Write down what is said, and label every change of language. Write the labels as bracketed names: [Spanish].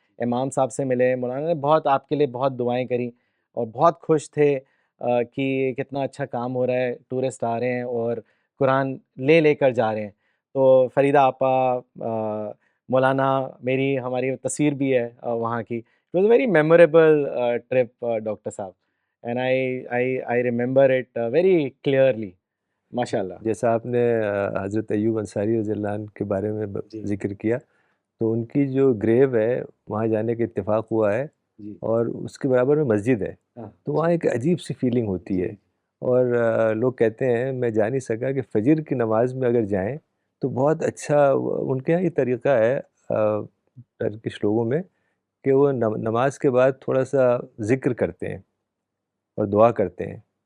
[Urdu] امام صاحب سے ملے, مولانا نے بہت آپ کے لیے بہت دعائیں کری اور بہت خوش تھے کہ کتنا اچھا کام ہو رہا ہے, ٹورسٹ آ رہے ہیں اور قرآن لے کر جا رہے ہیں. تو فریدہ آپا, مولانا, ہماری تصویر بھی ہے وہاں کی. [English] It was a very memorable trip, Dr. Saab, and I remember it very clearly. [Arabic] MashaAllah. [Urdu] جیسا آپ نے حضرت ایوب انصاری رضی اللہ عنہ کے بارے میں ذکر کیا, تو ان کی جو گریو ہے وہاں جانے کا اتفاق ہوا ہے, اور اس کے برابر میں مسجد ہے. تو وہاں ایک عجیب سی فیلنگ ہوتی ہے, اور لوگ کہتے ہیں, میں جا نہیں سکا, کہ فجر کی نماز میں اگر جائیں تو بہت اچھا ان کے یہاں یہ طریقہ ہے ٹرکش لوگوں میں, کہ وہ نماز کے بعد تھوڑا سا ذکر کرتے ہیں اور دعا کرتے ہیں.